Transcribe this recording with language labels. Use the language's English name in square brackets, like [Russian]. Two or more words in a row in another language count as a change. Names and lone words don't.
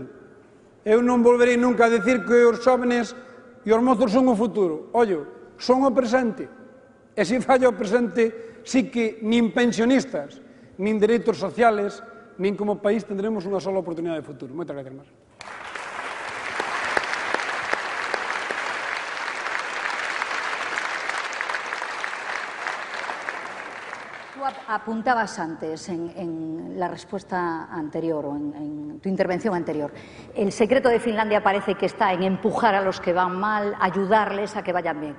[Galician] Eu non volverei nunca a decir que os xóvenes e os mozos son o futuro. Ollo, son o presente. E se falla o presente, sí que nin pensionistas, nin dereitos sociales, nin como país tendremos unha sola oportunidade de futuro. Moitas gracias, Mar. [Spanish] Tú apuntabas antes en la respuesta anterior o en tu intervención anterior. El secreto de Finlandia parece que está en empujar a los que van mal, ayudarles a que vayan bien.